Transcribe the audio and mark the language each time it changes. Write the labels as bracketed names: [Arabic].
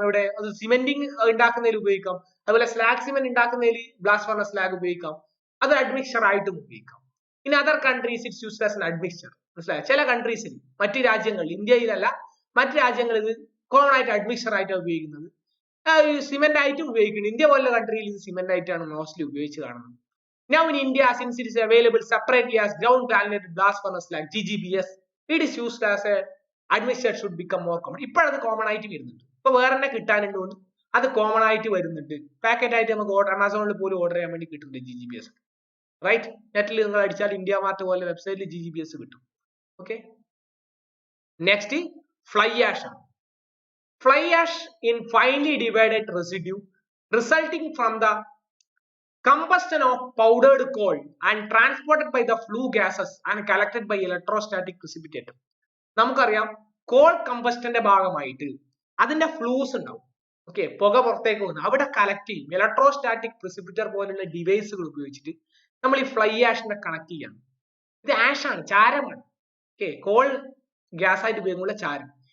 [Malayalam] എവിടെ, അത് സിമെന്റിങ് ഉണ്ടാക്കുന്നതിൽ ഉപയോഗിക്കാം. അതുപോലെ slag cement ഉണ്ടാക്കുന്നതിൽ blast furnace slag ഉപയോഗിക്കാം. അത് അഡ്മിക്സ്ചർ ആയിട്ടും ഉപയോഗിക്കാം. [English] In other countries it's used as an admixture. [Malayalam] മനസ്സിലായോ? ചില കൺട്രീസിൽ, മറ്റു രാജ്യങ്ങളിൽ, ഇന്ത്യയിലല്ല മറ്റു രാജ്യങ്ങളിൽ ഇത് കോമൺ ആയിട്ട് അഡ്മിക്സ്ചർ ആയിട്ടാണ് ഉപയോഗിക്കുന്നത്. സിമെന്റ് ആയിട്ടും ഉപയോഗിക്കുന്നത്. ഇന്ത്യ പോലുള്ള കൺട്രിയിൽ ഇത് സിമെന്റ് ആയിട്ടാണ് മോസ്റ്റ്ലി ഉപയോഗിച്ച് കാണുന്നത്. [English] Now in India, since it is available separately as ground granulated blast furnace slag GGBS, it is used as a admixture should become more common. [Malayalam] ഇപ്പോഴത് കോമൺ ആയിട്ട് വരുന്നുണ്ട്. ഇപ്പൊ വേറെ തന്നെ കിട്ടാനുണ്ട്, അത് കോമൺ ആയിട്ട് വരുന്നുണ്ട്. പാക്കറ്റ് ആയിട്ട് നമുക്ക് ആമസോണിൽ പോലും ഓർഡർ ചെയ്യാൻ വേണ്ടി കിട്ടുന്നുണ്ട് GGBS, റൈറ്റ്. നെറ്റിൽ നിങ്ങൾ അടിച്ചാൽ ഇന്ത്യ മാർട്ട് പോലെ വെബ്സൈറ്റിൽ GGBS കിട്ടും. ഓക്കെ, നെക്സ്റ്റ് ഫ്ലൈ ആഷ് ആണ്. [English] Fly ash in finely divided residue resulting from the combustion of powdered coal and transported by the flue gases and collected by electrostatic precipitator. [Malayalam] നമുക്കറിയാം call കമ്പസ്റ്റന്റെ ഭാഗമായിട്ട് അതിന്റെ flows ഉണ്ടാവും. Okay, പുക പുറത്തേക്ക് പോകുന്നു, അവിടെ collect ചെയ്യും. ഇലക്ട്രോസ്റ്റാറ്റിക് പ്രിസിപ്പിറ്റർ പോലുള്ള ഡിവൈസുകൾ ഉപയോഗിച്ചിട്ട് നമ്മൾ ഈ ഫ്ലൈ ആഷിനെ കണക്ട് ചെയ്യാണ്. ഇത് ആഷാണ്, ചാരമാണ്. ഓക്കെ, കോൾ ഗ്യാസ് ആയിട്ട് ഉപയോഗിക്കുന്ന ചാരം.